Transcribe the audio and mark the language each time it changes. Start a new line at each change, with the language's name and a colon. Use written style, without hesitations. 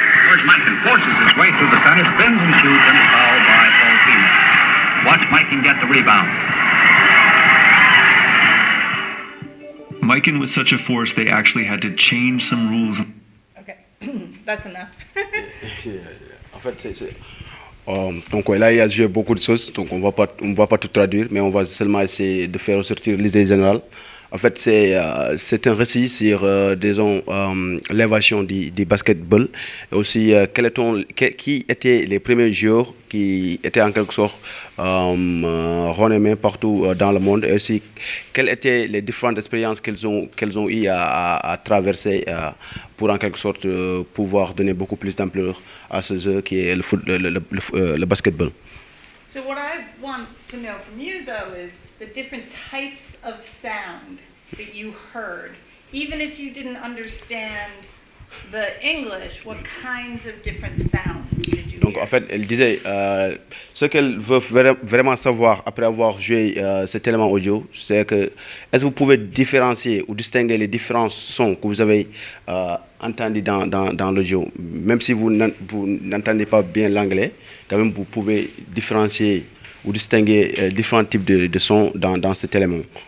English: George Mikan forces his way through the center, spins and shoots, and is fouled by both teams. Watch Mikan get the rebound. Mikan was such a force, they actually had to change some rules. Okay, that's enough.
French: En fait, donc là, il a joué beaucoup de choses, donc on va pas tout traduire, mais on va seulement essayer de faire ressortir l'idée générale. En fait, c'est un récit sur, disons, l'invasion du basketball, et aussi qui étaient les premiers joueurs qui étaient en quelque sorte renommés partout dans le monde, et aussi quelles étaient les différentes expériences qu'elles ont eu à traverser pour en quelque sorte pouvoir donner beaucoup plus d'ampleur à ce jeu qui est le basketball.
English: So what I want to know from you, though, is the different types of sound that you heard. Even if you didn't understand the English, what kinds of different sounds did you
French: Donc
English: hear?
French: en fait, elle disait, ce qu'elle veut vraiment savoir après avoir joué cet élément audio, c'est que est-ce que vous pouvez différencier ou distinguer les différents sons que vous avez entendus dans l'audio, même si vous n'entendez pas bien l'anglais, quand même vous pouvez différencier ou distinguer différents types de sons dans cet élément.